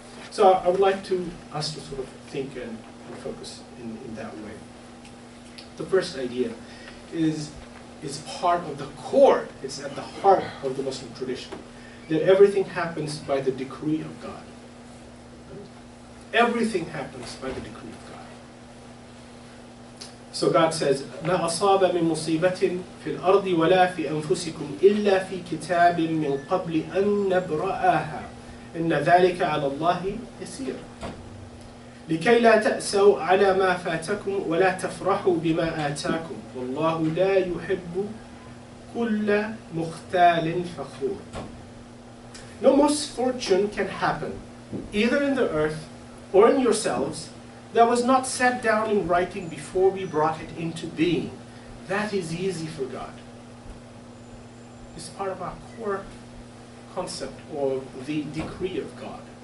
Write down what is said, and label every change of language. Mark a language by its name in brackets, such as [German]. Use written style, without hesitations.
[English] So I would like us to sort of think and focus in that way. The first idea is part of the core, it's at the heart of the Muslim tradition, that everything happens by the decree of God. Everything happens by the decree of God. [Arabic] So God says, مَا أَصَابَ مِن مُصِيبَةٍ فِي الْأَرْضِ وَلَا فِي أَنفُسِكُمْ إِلَّا فِي كِتَابٍ مِّن قَبْلِ أَن نَّبْرَأَهَا إِنَّ ذَلِكَ عَلَى اللَّهِ يَسِيرٌ لكي لا تأسوا على ما فاتكم ولا تفرحوا بما آتاكم والله لا يحب كل مختال فخور. [English] No misfortune can happen, either in the earth or in yourselves, that was not set down in writing before we brought it into being. That is easy for God. It's part of our core concept of the decree of God.